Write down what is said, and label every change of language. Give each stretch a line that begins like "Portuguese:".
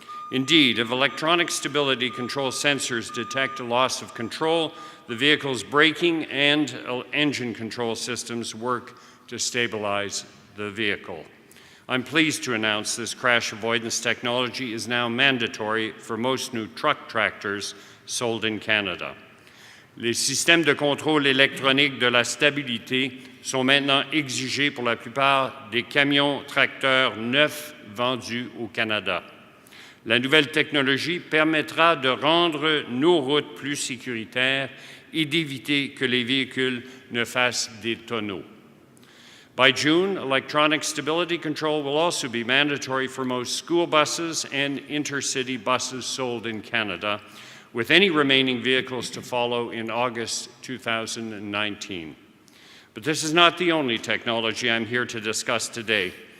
English: Indeed, if electronic stability control sensors detect a loss of control, the vehicle's braking and engine control systems work to stabilize the vehicle. I'm pleased to announce this crash avoidance technology is now mandatory for most new truck tractors sold in Canada.
French: Les systèmes de contrôle électronique de la stabilité sont maintenant exigés pour la plupart des camions tracteurs neufs vendus au Canada. La nouvelle technologie permettra de rendre nos routes plus sécuritaires et d'éviter que les véhicules ne fassent des tonneaux.
English: By June, electronic stability control will also be mandatory for most school buses and intercity buses sold in Canada, with any remaining vehicles to follow in August 2019. But this is not the only technology I'm here to discuss today.